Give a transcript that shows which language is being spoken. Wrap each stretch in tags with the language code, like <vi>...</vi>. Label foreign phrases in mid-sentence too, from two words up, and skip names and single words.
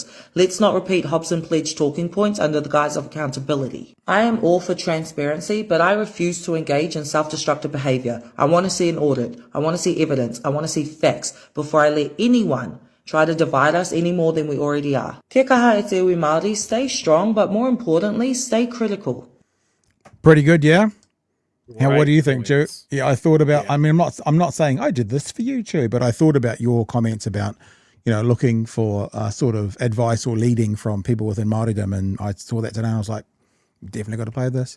<en>Let's not repeat Hobson Pledge talking points under the guise of accountability. I am all for transparency, but I refuse to engage in self-destructive behaviour. I want to see an audit. I want to see evidence. I want to see facts before I let anyone try to divide us any more than we already are.</en> <mi>Te kaha e te iwi Māori,</mi> <en>stay strong, but more importantly, stay critical. Pretty good, yeah? What do you think, Chu? points. Yeah, I thought about, I mean, I'm not saying I did this for you, Chu, but I thought about your comments about, looking for sort of advice or leading from people within Māoridom, and I saw that today and I was like, definitely got to play this.</en>